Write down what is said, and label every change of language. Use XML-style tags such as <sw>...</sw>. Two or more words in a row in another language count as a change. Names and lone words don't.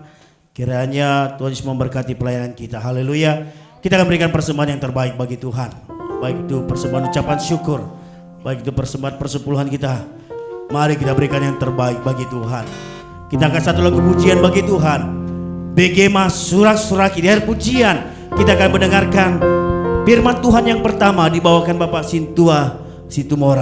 <id>Kiranya Tuhan Yesus memberkati pelayanan kita. Haleluya. Kita akan berikan persembahan yang terbaik bagi Tuhan. Baik itu persembahan ucapan syukur, baik itu persembahan persepuluhan kita. Mari kita berikan yang terbaik bagi Tuhan. Kita akan satu lagu pujian bagi Tuhan. Begema surak-surak di akhir pujian kita akan mendengarkan firman Tuhan yang pertama dibawakan Bapak Sintua Situmora.</id>